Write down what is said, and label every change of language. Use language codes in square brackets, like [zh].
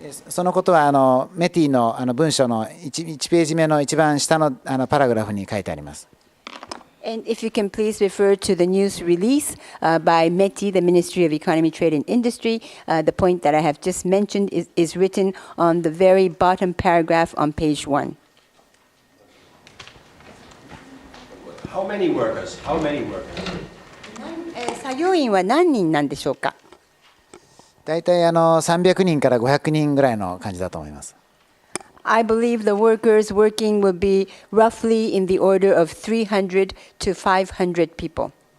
[ja] そのことはメティの文書の 1ページ目の一番下のパラグラフに書いてあります。 [en] And if you can please refer to the news release by METI, the Ministry of Economy, Trade and Industry, the point that I have just mentioned is written on the very bottom paragraph on page 1. How many workers? How many workers? [ja] 作業員は何人なんでしょうか。だいたい300人から500人ぐらいの感じだと思います。 [en] I believe the workers working will be roughly in the order of 300 to 500 people.